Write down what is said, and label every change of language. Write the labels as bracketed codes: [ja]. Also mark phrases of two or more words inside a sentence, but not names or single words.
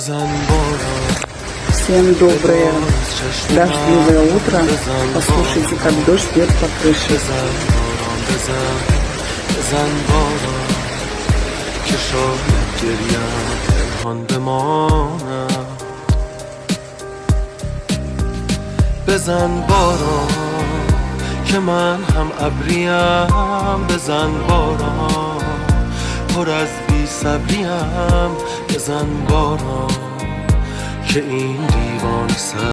[ru] Всем доброе дождливое утро. Послушайте, как дождь бьет по крыше. [fa] بزن باران که من هم ابریم، بزن باران پر از بی صبریم، بزن باران که این دیوانه سر